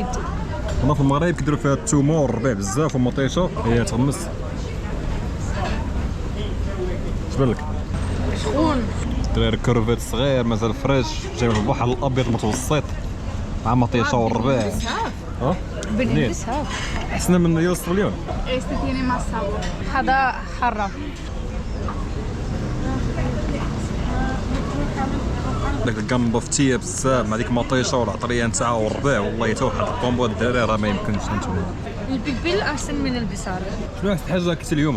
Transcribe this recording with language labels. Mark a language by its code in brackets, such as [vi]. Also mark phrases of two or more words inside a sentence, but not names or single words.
[ar] هنا في المغرب كيديروا فيها الثومه والربيع بزاف والمطيشه هي تغمس. اش بان لك؟ شخون. الدراري كروفيت صغير مازال فريش جاي من البحر الابيض المتوسط مع مطيشه والربيع. بنين بزاف. احسن من ديال الصبليون. [es] Este tiene más sabor. [ar] هذا حرة. داك الكامبو فتيه بزاف مع ديك مطيشه والعطريه نتاعها والربيع. والله حتى واحد الكومبو الدراري راه ما يمكنش انتم. البلبل احسن من البصارة. شنو احسن حاجه كلتي اليوم؟